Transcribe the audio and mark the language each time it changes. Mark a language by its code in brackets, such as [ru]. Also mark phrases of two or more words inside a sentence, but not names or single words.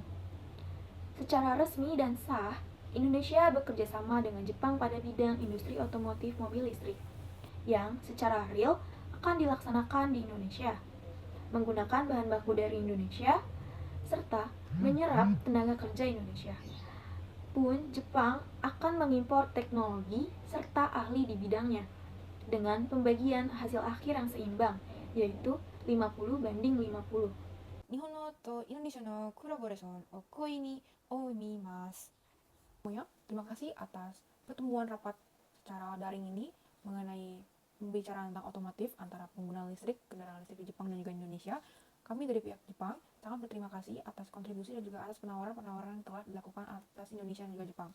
[id] Secara resmi dan sah, Indonesia bekerja sama dengan Jepang pada bidang industri otomotif mobil listrik, yang secara real akan dilaksanakan di Indonesia, menggunakan bahan baku dari Indonesia, serta menyerap tenaga kerja Indonesia. Pun Jepang akan mengimpor teknologi serta ahli di bidangnya, dengan pembagian hasil akhir yang seimbang, yaitu 50-50. [ja] 日本のとインドネシアのコラボレーションを故意に思います。 [id] Terima kasih atas pertemuan rapat secara daring ini mengenai pembicaraan tentang otomotif antara pengguna listrik, kendaraan listrik di Jepang dan juga Indonesia. Kami dari pihak Jepang sangat berterima kasih atas kontribusi dan juga atas penawaran-penawaran yang telah dilakukan atas Indonesia dan juga Jepang.